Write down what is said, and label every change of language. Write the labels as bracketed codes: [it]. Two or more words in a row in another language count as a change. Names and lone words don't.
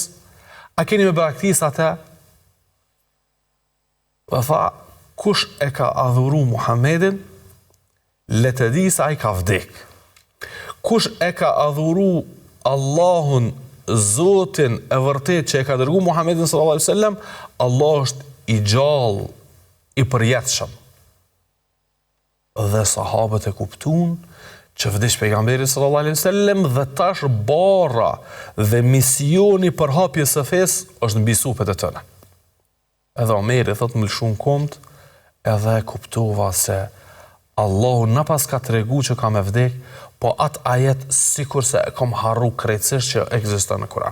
[sq] A keni me braktis atë? Dhe tha, kush e ka adhuru Muhammedin, le të di se ai ka vdek. Kush e ka adhuru Allahun, Zotin e vërtet që e ka dërgu Muhammedin [ar] صلى الله عليه وسلم, [sq] Allah është i gjallë, i përjetshëm. Dhe sahabët e kuptuan që vdiq pejgamberi [ar] صلى الله عليه وسلم [sq] dhe tash bara dhe misioni për hapjes së fesë është mbi supet e tëne. Edhe Omeri thot më lëshun komt, edhe kuptova se Allahu na pas ka tregu që ka me vdek, po atë ajet sikur se e kom harru krejtësisht që ekziston në Kur'an.